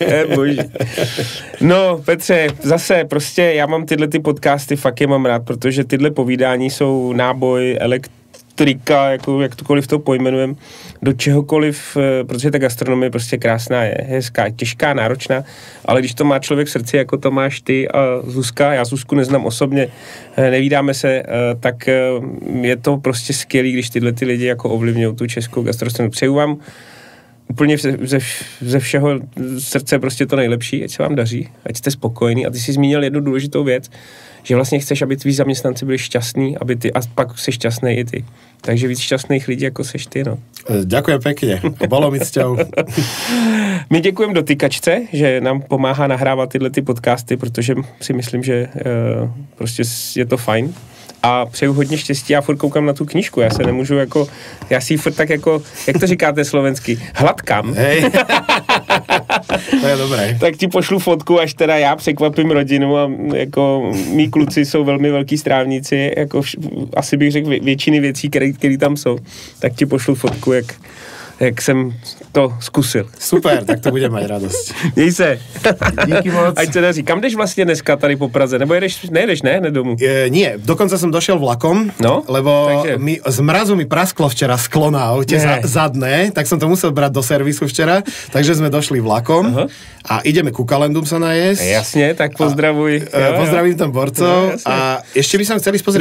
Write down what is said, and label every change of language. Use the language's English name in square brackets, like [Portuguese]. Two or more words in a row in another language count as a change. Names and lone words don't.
[Czech] No, Petře, zase prostě já mám tyhle ty podcasty, fakt je mám rád, protože tyhle povídání jsou náboj, elektrika, jako jak tokoliv to pojmenujeme, do čehokoliv, protože ta gastronomie prostě krásná je, hezká, těžká, náročná, ale když to má člověk v srdci, jako to máš ty a Zuzka, já Zuzku neznám osobně, nevídáme se, tak je to prostě skvělý, když tyhle ty lidi jako ovlivňují tu českou gastronomii. Přeju vám úplně ze všeho srdce prostě to nejlepší, ať se vám daří, ať jste spokojení. A ty jsi zmínil jednu důležitou věc, že vlastně chceš, aby tví zaměstnanci byli šťastní, aby ty, a pak jsi šťastný i ty. Takže víc šťastných lidí, jako seš ty, no. [Slovak] Ďakujem pekne, bolo mi cťou. [Czech] My děkujeme Dotykačce, že nám pomáhá nahrávat tyhle ty podcasty, protože si myslím, že prostě je to fajn. A přeju hodně štěstí, já furt koukám na tu knížku, já se nemůžu jako, já si ji furt tak jako, jak to říkáte slovensky, hladkám. [Slovak] Hej. To je dobré. [Czech] Tak ti pošlu fotku, až teda já překvapím rodinu a jako mý kluci jsou velmi velký strávníci, jako asi bych řekl většiny věcí, které tam jsou, tak ti pošlu fotku, jak jak jsem to zkusil. [Slovak] Super, tak to budem mať radosť. [Czech] Měj se. Díky moc. Ať se daří. Kam jdeš vlastně dneska tady po Praze? Nebo nejedeš, ne domů? [Slovak] Nie, dokonca som došiel vlakom, lebo z mrazu mi prasklo včera sklo na aute zadné, tak som to musel brať do servisu včera, takže sme došli vlakom a ideme ku Kalendum sa najesť. Jasne, tak pozdravuj. Pozdravím tam borcov a ešte by som chceli spozrieť...